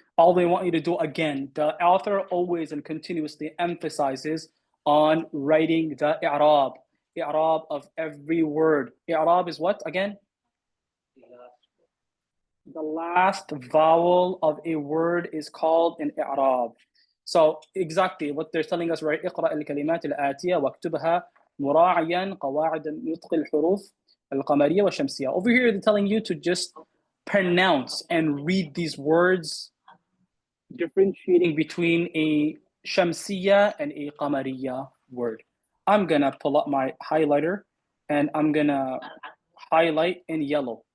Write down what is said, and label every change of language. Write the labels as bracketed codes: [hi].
[en] All they want you to do, again, the author always and continuously emphasizes on writing the i'rab. I'rab of every word. I'rab is what, again? The last vowel of a word is called an i'rab. So exactly what they're telling us, right? [ar] اقرأ الكلمات الآتية واكتبها مراعيا قواعد نطق الحروف القمرية والشمسية. [en] Over here they're telling you to just pronounce and read these words, differentiating between a shamsiya and a qamariya word. I'm gonna pull up my highlighter and I'm gonna highlight in yellow.